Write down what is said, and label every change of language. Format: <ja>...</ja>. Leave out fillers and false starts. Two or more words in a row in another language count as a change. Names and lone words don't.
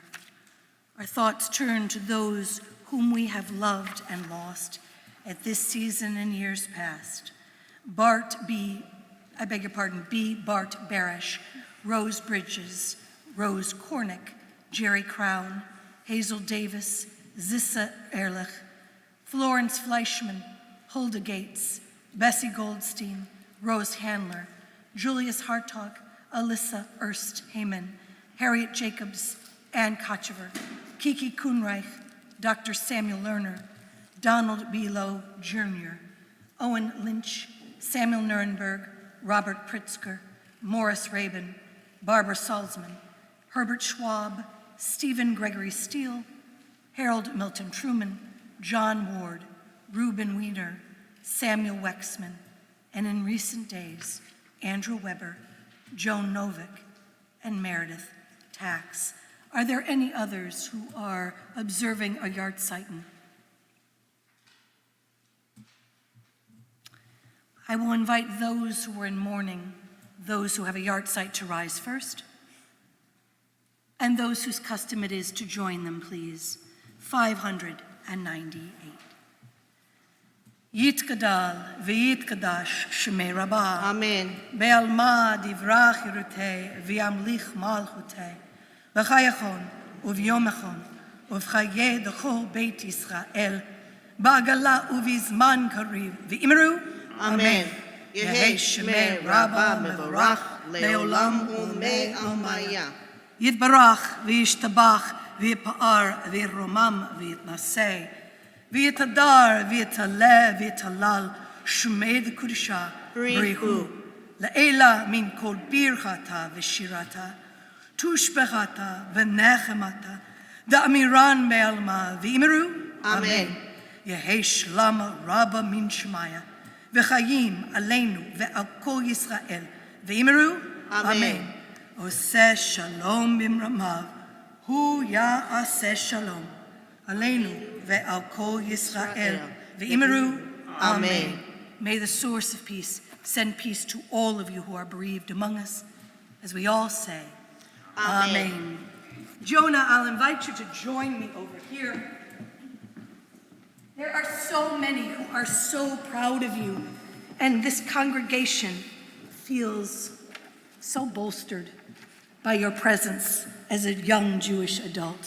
<en>Our thoughts turn to those whom we have loved and lost at this season and years past. B. Bart Barish, Rose Bridges, Rose Cornick, Jerry Crown, Hazel Davis, Zissa Ehrlich, Florence Fleischman, Hulda Gates, Bessie Goldstein, Rose Handler, Julius Hartog, Alyssa Ernst Heyman, Harriet Jacobs, Ann Kochever, Kiki Kuhnreich, Dr. Samuel Lerner, Donald B. Lowe Jr., Owen Lynch, Samuel Nuremberg, Robert Pritzker, Morris Rabin, Barbara Salzman, Herbert Schwab, Stephen Gregory Steele, Harold Milton Truman, John Ward, Reuben Weiner, Samuel Wexman, and in recent days, Andrew Weber, Joan Novick, and Meredith Tax. Are there any others who are observing a Yahrzeichen? I will invite those who are in mourning, those who have a Yahrzeit to rise first, and those whose custom it is to join them, please. 598.</en> <arc>יתגדל ויתקדש שמה רבא. Amen. בעלמא די ברא כרעותה וימליך מלכותה. בחייכון וביומיכון ובחיי דכל בית ישראל. בעגלא ובזמן קריב ואמרו. אמן יהא שמה רבא מברך לעלם ולעלמי עלמיא. יתברך וישתבח ויתפאר ויתרומם ויתנשא. ויתהדר ויתעלה ויתהלל שמה דקודשא בריך הוא. לעלא מן כל ברכתא ושירתא. תשבחתא ונחמתא דאמירן בעלמא ואמרו. Amen. יהא שלמא רבא מן שמיא. וחיים עלינו ועל כל ישראל. V'imiru. Amen.</arc> <he>עשה שלום במרומיו הוא יעשה שלום. עלינו ועל כל ישראל. V'imiru. Amen.</he> <en>May the source of peace send peace to all of you who are bereaved among us, as we all say, Amen. Jonah, I'll invite you to join me over here. There are so many who are so proud of you, and this congregation feels so bolstered by your presence as a young Jewish adult.</en>